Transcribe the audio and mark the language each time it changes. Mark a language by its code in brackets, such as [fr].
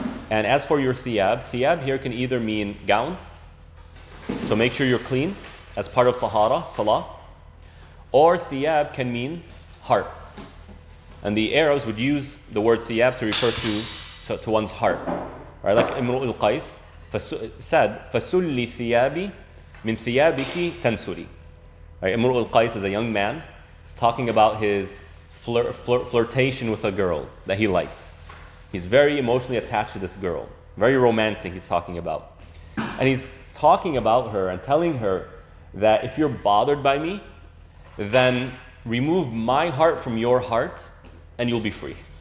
[en] And as for your thiyab here can either mean gown, so make sure you're clean, as part of tahara, salah, or thiyab can mean heart. And the Arabs would use the word thiyab to refer to one's heart. Right? Like Imru al-Qais said, [ar] فَسُلِّ ثِيَابِ مِنْ ثِيَابِكِ تَنْسُلِ. [en] Right? Imru al-Qais is a young man. He's talking about his flirtation with a girl that he liked. He's very emotionally attached to this girl. Very romantic, he's talking about. And he's talking about her and telling her that if you're bothered by me, then remove my heart from your heart and you'll be free.